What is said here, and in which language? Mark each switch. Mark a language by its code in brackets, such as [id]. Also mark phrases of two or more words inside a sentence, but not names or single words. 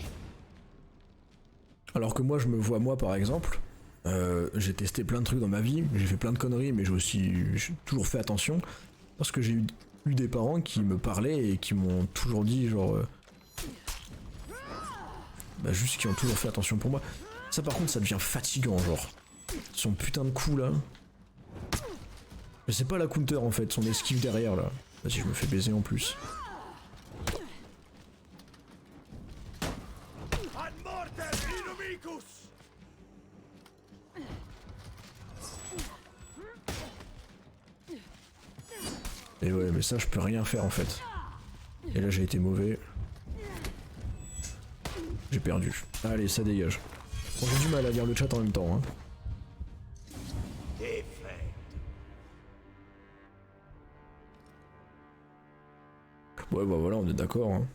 [fr] Alors que moi je me vois moi par exemple, j'ai testé plein de trucs dans ma vie, j'ai fait plein de conneries mais j'ai toujours fait attention parce que j'ai eu des parents qui me parlaient et qui m'ont toujours dit genre bah juste qui ont toujours fait attention pour moi. Ça par contre ça devient fatigant genre. Son putain de coup là. Mais c'est pas la counter en fait, son esquive derrière là. Vas-y je me fais baiser en plus. [la] Ad mortem inumicus. [fr] Et ouais mais ça je peux rien faire en fait. Et là j'ai été mauvais. J'ai perdu. Allez ça dégage. Bon, j'ai du mal à lire le chat en même temps hein. Défaite. Ouais bah voilà on est d'accord hein.